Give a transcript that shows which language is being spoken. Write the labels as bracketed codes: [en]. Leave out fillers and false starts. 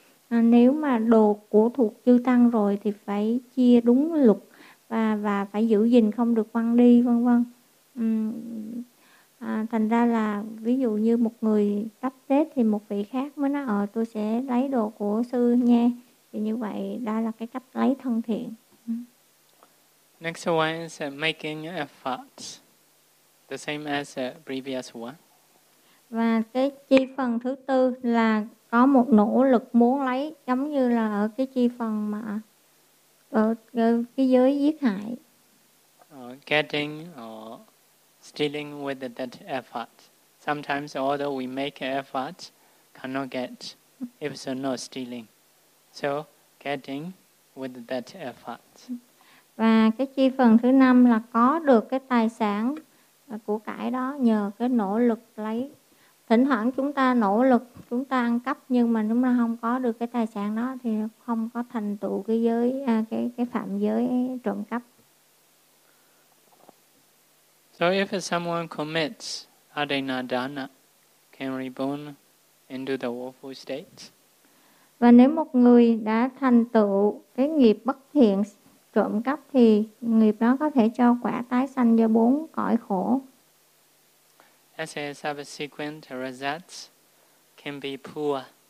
[vi] Nếu mà đồ của thuộc chư tăng rồi thì phải chia đúng luật, và phải giữ gìn không được quăng đi, vân vân. Thành ra là ví dụ như một người sắp chết thì một vị khác mới nói tôi sẽ lấy đồ của sư nha. Thì như vậy đó là cái cách lấy thân thiện. [en] Next one is making efforts, the same as the previous one. [vi] Và cái chi phần thứ tư là có một nỗ lực muốn lấy, giống như là ở cái chi phần mà cái giới giết hại. [en] Getting or stealing with that effort. Sometimes although we make effort, cannot get. If so, no stealing. So getting with that effort. [vi] Và cái chi phần thứ năm là có được cái tài sản của cải đó nhờ cái nỗ lực lấy. Thỉnh thoảng chúng ta nỗ lực, chúng ta ăn cắp, nhưng mà chúng ta không có được cái tài sản đó thì không có thành tựu cái giới cái phạm giới trộm cắp. [en] So if someone commits adina dana, can reborn into the woeful state. [vi] Và nếu một người đã thành tựu cái nghiệp bất thiện trộm cắp thì nghiệp đó có thể cho quả tái sanh vào bốn cõi khổ. [en] As a subsequent results can be poor.